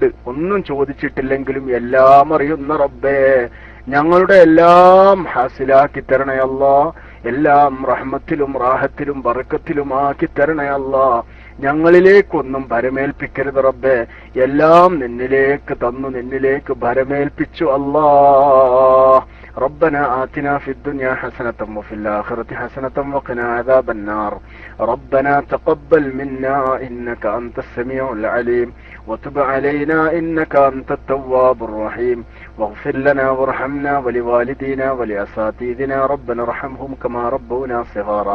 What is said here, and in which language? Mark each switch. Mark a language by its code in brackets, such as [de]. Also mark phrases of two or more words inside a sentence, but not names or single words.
[ml] ഒന്നും ചോദിച്ചിട്ടില്ലെങ്കിലും എല്ലാം അറിയുന്ന റബ്ബേ, ഞങ്ങളുടെ എല്ലാം ഹാസിലാക്കി തരണേ അല്ലാ. എല്ലാം റഹ്മത്തിലും റാഹത്തിലും ബറക്കത്തിലും ആക്കി തരണേ അല്ലാ. ഞങ്ങളിലേക്കൊന്നും ഭരമേൽപ്പിക്കരുത് റബ്ബേ. എല്ലാം നിന്നിലേക്ക് തന്നു, നിന്നിലേക്ക് ഭരമേൽപ്പിച്ചു അല്ലാ. [ar] ربنا آتنا في الدنيا حسنة وفي الآخرة حسنة وقنا عذاب النار. ربنا تقبل منا إنك أنت السميع العليم وتب علينا إنك أنت التواب الرحيم واغفر لنا وارحمنا ولوالدينا ولأساتذتنا ربنا ارحمهم كما ربونا صغارا.